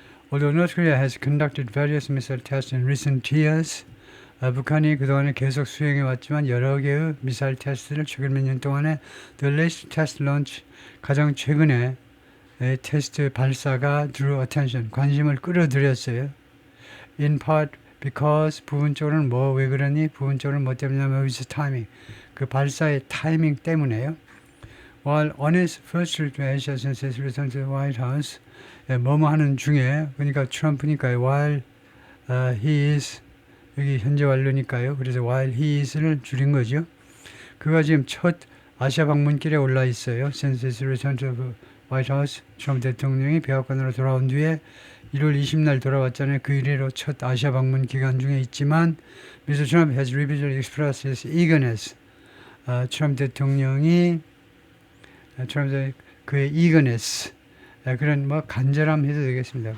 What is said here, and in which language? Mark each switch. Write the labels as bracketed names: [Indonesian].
[English] Although North Korea has conducted various missile tests in recent years, [Korean] 북한이 그동안에 계속 수행해 왔지만 여러 개의 미사일 테스트를 최근 몇 년 동안에 [English] the latest test launch [Korean] 가장 최근에 테스트 발사가 [English] drew attention [Korean] 관심을 끌어들였어요. [English] In part because [Korean] 부분적으로는 왜 그러니 부분적으로는 뭐 때문이냐면 [English] with timing [Korean] 그 발사의 타이밍 때문에요. [English] While on his first trip to Asia since his return to the White House [Korean] 뭐뭐 하는 중에 그러니까 트럼프니까요. [English] While he is [Korean] 여기 현재 완료니까요. 그래서 while he is를 줄인 거죠. 그가 지금 첫 아시아 방문길에 올라 있어요. [English] Since his return to the White House [Korean] 트럼프 대통령이 백악관으로 돌아온 뒤에 1월 20날 돌아왔잖아요. 그 이래로 첫 아시아 방문 기간 중에 있지만 Mr. [English] Trump has repeatedly expressed his eagerness. [Korean] 트럼프 대통령이 그의 eagerness 그런 뭐 간절함 해도 되겠습니다.